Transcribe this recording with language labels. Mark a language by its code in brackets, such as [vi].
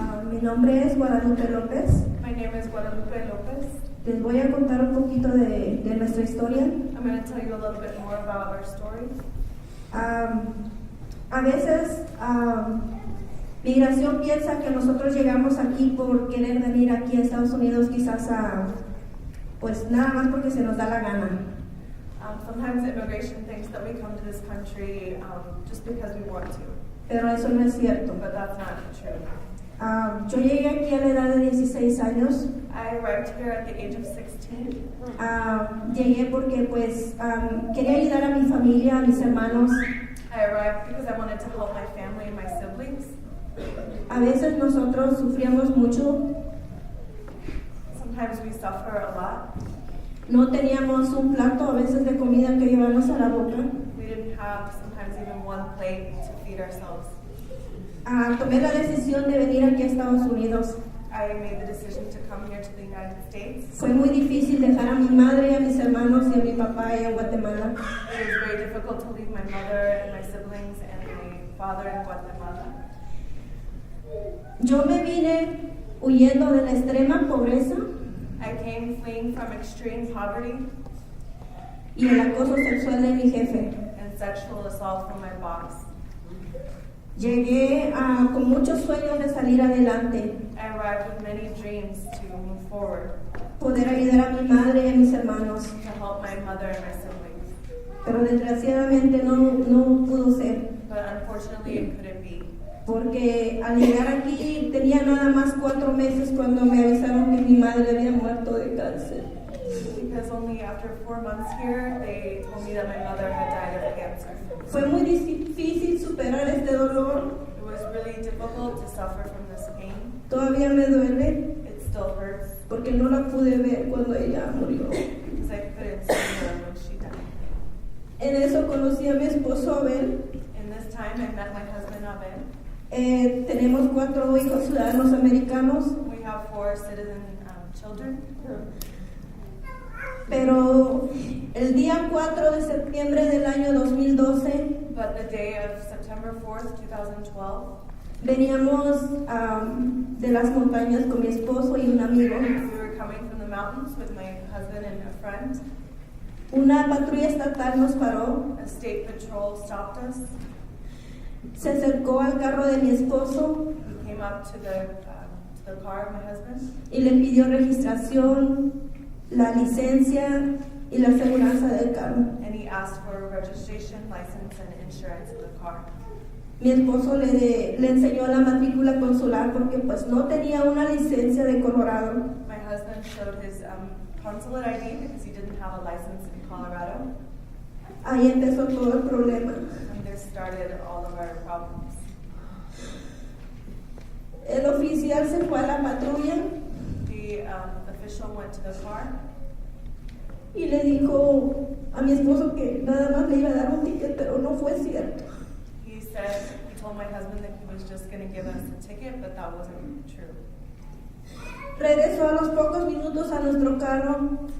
[es] Mi nombre es Guadalupe López. [en] My name is Guadalupe Lopez. [es] Les voy a contar un poquito de nuestra historia. [en] I'm going to tell you a little bit more about our story. [es] A veces, migración piensa que nosotros llegamos aquí por querer venir aquí a Estados Unidos, quizás pues nada más porque se nos da la gana. [en] Sometimes immigration thinks that we come to this country just because we want to, [es] Pero eso no es cierto. [en] but that's not true. [es] Yo llegué aquí a la edad de 16 años. [en] I arrived here at the age of 16. [es] Llegué porque pues quería ayudar a mi familia, a mis hermanos. [en] I arrived because I wanted to help my family and my siblings. [es] A veces nosotros sufríamos mucho. [en] Sometimes we suffer a lot. [es] No teníamos un plato a veces de comida que llevarnos a la boca. [en] We didn't have sometimes even one plate to feed ourselves. [es] Tomé la decisión de venir aquí a Estados Unidos. [en] I made the decision to come here to the United States. [es] Fue muy difícil dejar a mi madre, a mis hermanos y a mi papá allá en Guatemala. [en] It was very difficult to leave my mother and my siblings and my father in Guatemala. [es] Yo me vine huyendo de la extrema pobreza [en] I came fleeing from extreme poverty [es] y el acoso sexual de mi jefe. [en] and sexual assault from my boss. [es] Llegué con muchos sueños de salir adelante, [en] I arrived with many dreams to move forward, [es] poder ayudar a mi madre y a mis hermanos, [en] to help my mother and my siblings. [es] pero desgraciadamente no pudo ser, [en] But unfortunately, it couldn't be. [es] porque al llegar aquí tenía nada más 4 meses cuando me avisaron que mi madre había muerto de cáncer. [en] Because only after 4 months here, they told me that my mother had died of cancer. [es] Fue muy difícil superar este dolor, [en] It was really difficult to suffer from this pain. [es] todavía me duele [en] It still hurts [es] porque no la pude ver cuando ella murió. [en] because I couldn't see her when she died. [es] En eso conocí a mi esposo Abel. [en] In this time, I met my husband Abel. [es] Tenemos 4 hijos ciudadanos americanos, [en] We have 4 citizen children. [es] pero el día 4 de septiembre del año 2012 [en] But the day of September 4th, 2012, [es] veníamos de las montañas con mi esposo y un amigo. [en] we were coming from the mountains with my husband and a friend. [es] Una patrulla estatal nos paró, [en] A state patrol stopped us. [es] se acercó al carro de mi esposo [en] He came up to the car of my husband [es] y le pidió registración, la licencia y la aseguranza del carro. [en] and he asked for registration, license, and insurance of the car. [es] Mi esposo le enseñó la matrícula consular porque pues no tenía una licencia de Colorado. [en] My husband showed his consulate ID because he didn't have a license in Colorado, [es] Ahí empezó todo el problema. [en] and this started all of our problems. [es] El oficial se fue a la patrulla [en] The official went to the car [es] y le dijo a mi esposo que nada más le iba a dar un ticket, pero no fue cierto. [en] He told my husband that he was just going to give us a ticket, but that wasn't true. [es] Regresó a los pocos minutos a nuestro carro